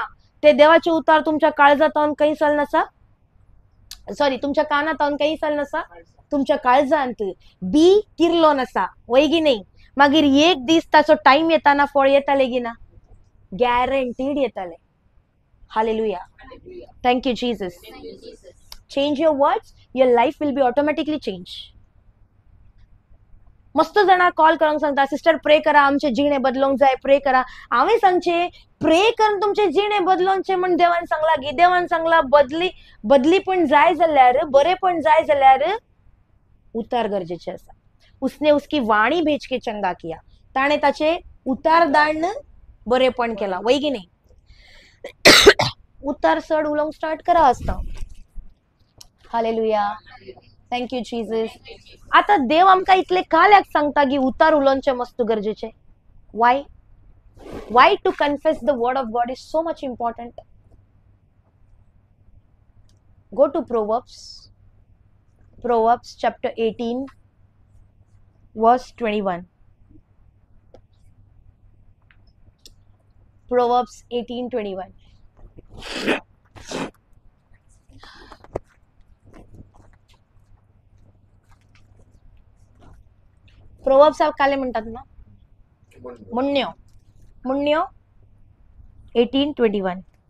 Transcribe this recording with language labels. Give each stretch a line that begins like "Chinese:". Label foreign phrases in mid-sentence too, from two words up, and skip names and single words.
Konkani: ते देवाचे उतार तुमच्या काळजांत खंय चलनासा, सॉरी तुमच्या कानांत खंय चलनासा, तुमच्या काळजांत बी किरलो नसा. वैगी नाही. मागीर एक दीस ताचो टाइम येताना फळ येताले की ना? गॅरंटीड येताले. हालेलुया.
English: Thank you Jesus. Change your words, your life will be automatically change.
Konkani: मस्त जाणां कॉल करून सांगता, सिस्टर प्रे करा, आमचे जिणे बदलोंक जाय, प्रे करा. हांवें सांगचे प्रे करून तुमचे जिणे बदलोवचे म्हण देवान सांगला की? देवान सांगला बदली पण जाय जाल्यार, बरे पण जाय जाल्यार उतार गरजेचे आसा.
Hindi: उसने उसकी वाणी भेज के चंगा किया.
Konkani: ताणे ताचे उतार धाडन बरेपण केला. वैगी नाही. उतार चड उलोवंक स्टार्ट करा आसता.
English: हालेलुया. थँक यू जीसस.
Konkani: आता देव आमकां इतले काल्याक सांगता की उतार उलोवचे मस्त गरजेचे?
English: Why to confess the word of God is so much important. go to Proverbs chapter 18 verse 21. Proverbs 18:21.
Konkani: प्रोवर्ब्स काले म्हणतात ना? मुन्यो 18:21.